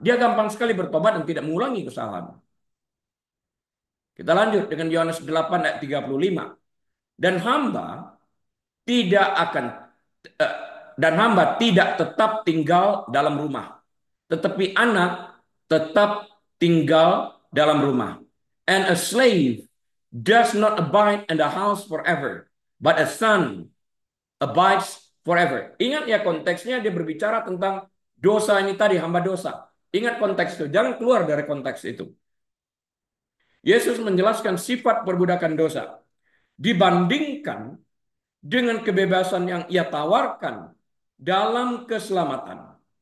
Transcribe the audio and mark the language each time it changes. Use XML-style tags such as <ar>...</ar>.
<id>Dia gampang sekali bertobat dan tidak mengulangi kesalahan. Kita lanjut dengan Yohanes 8 ayat 35. Dan hamba tidak akan eh, dan hamba tidak tetap tinggal dalam rumah, tetapi anak tetap tinggal dalam rumah.</id> <en>And a slave does not abide in the house forever, but a son abides forever.</en> <id>Ingat ya, konteksnya dia berbicara tentang dosa ini tadi, hamba dosa. Ingat konteks itu, jangan keluar dari konteks itu. Yesus menjelaskan sifat perbudakan dosa dibandingkan dengan kebebasan yang ia tawarkan dalam keselamatan.</id>